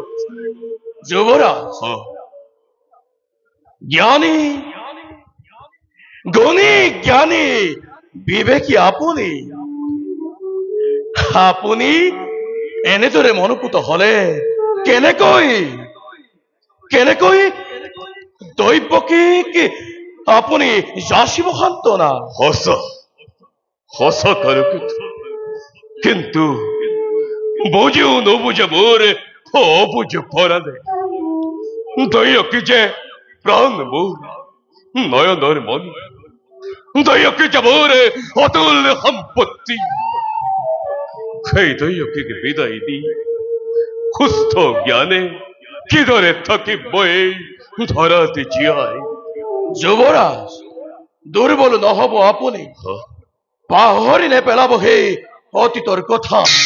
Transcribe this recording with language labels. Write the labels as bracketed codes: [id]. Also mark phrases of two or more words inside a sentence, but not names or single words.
[as] যুবরাজ, জ্ঞানী গুণী জ্ঞানী বিবেকী আপুনি আপুনি এনেদৰে মনোপুত হলে কেনেকৈ দৈবকীক আপুনি যাচিব সান্তনা? সঁচা কালকেতু, কিন্তু বুঝিও নবুঝে মোর অবুঝ পরাণে দৈয়কী যে প্রাণ মোর নয়নর মন। দৈয়কী যে মোর অতুল সম্পত্তি। সেই দৈয়কীকে বিদায় দি সুস্থ জ্ঞানে কিদরে থাকিব মই এই ধরাতে জীয়াই? যুবরাজ, দুর্বল নহব আপুনি, পাহৰি নেপেলাব সেই অতীতৰ কথা।